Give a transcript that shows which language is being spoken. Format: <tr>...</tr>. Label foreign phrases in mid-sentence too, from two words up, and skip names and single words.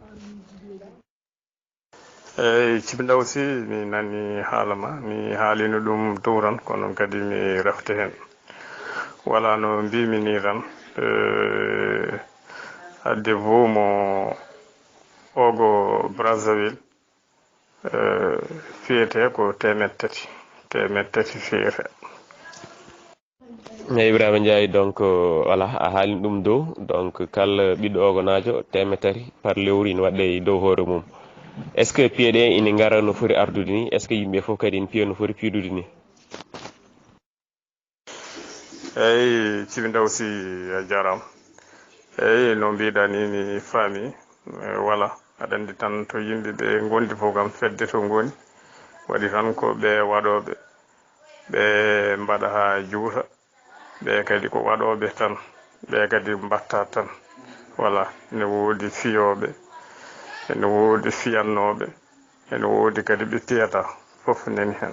<ff>eyyi cibindaw si mi nani haala ma mi haalino ɗum dow tan kono kadi mi refta hen wala no mbimi ni tan ADEVO mo ogo Brazzaville fiyete ko temettati fiyete. Ibrahima Ndiaye donc voilà a haalini ɗum dow donc kala ɓiɗɗo ogonajo temetati par lewru ina waɗɗe dow hoore mum.</ff> <fr>Est ce que</fr> <ff>piye ɗe ina gara no foti ardude ni</ff> <fr>est ce que</fr> <ff>yimɓe fof kadi ina piya no foti piidude ni? eyyi cibindaw si a jarama. eyyi no mbiɗa ni mi faami voilà aɗa andi tan to yimɓeɓe gondi fof kam fedde to goni waɗi tan ko ɓe waɗoɓe ɓe mbaɗa ha juuta ɓe kadi ko waɗoɓe tan ɓe kadi mbatta tan voilà ne woodi fiyoɓe ene woodi fiyannoɓe ene woodi kadi ɓe piyata fof nani hen.</ff>